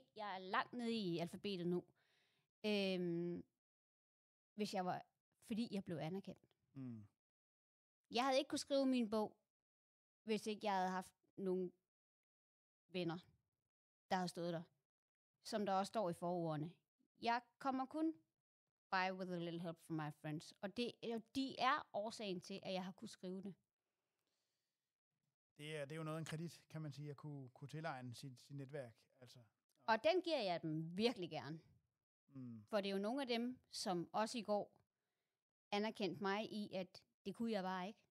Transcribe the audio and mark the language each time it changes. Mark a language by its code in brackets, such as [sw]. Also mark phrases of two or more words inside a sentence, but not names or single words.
[da] Jeg er langt nede i alfabetet nu. Fordi jeg blev anerkendt. Jeg havde ikke kunne skrive min bog, hvis ikke jeg havde haft nogle venner, der havde stået der. Som der også står i forordene. Jeg kommer kun [en] by with a little help from my friends. [da] Og de er årsagen til, at jeg har kunne skrive det. Det er jo noget af en kredit, kan man sige, at kunne tilegne sit netværk. Altså. Og den giver jeg dem virkelig gerne. For det er jo nogle af dem, som også i går anerkendte mig i, at det kunne jeg bare ikke.